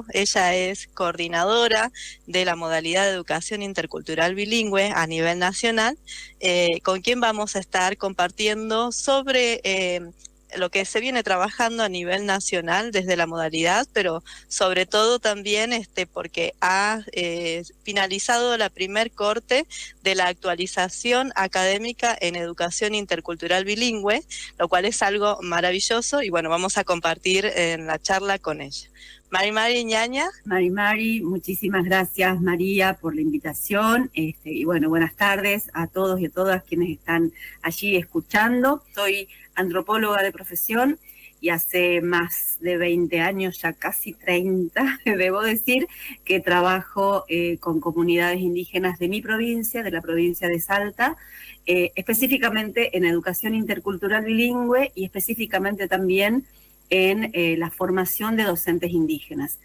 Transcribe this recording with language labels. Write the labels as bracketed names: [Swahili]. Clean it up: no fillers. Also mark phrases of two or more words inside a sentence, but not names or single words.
[Spanish] Ella es coordinadora de la modalidad de educación intercultural bilingüe a nivel nacional, con quien vamos a estar compartiendo sobre lo que se viene trabajando a nivel nacional desde la modalidad, pero sobre todo también porque ha finalizado la primer corte de la actualización académica en educación intercultural bilingüe, lo cual es algo maravilloso y bueno, vamos a compartir en la charla con ella. Mari Ñaña. Mari, muchísimas gracias María por la invitación, y bueno, buenas tardes a todos y a todas quienes están allí escuchando. Soy antropóloga de profesión y hace más de 20 años, ya casi 30, debo decir, que trabajo con comunidades indígenas de mi provincia, de la provincia de Salta, específicamente en educación intercultural bilingüe y específicamente también en la formación de docentes indígenas.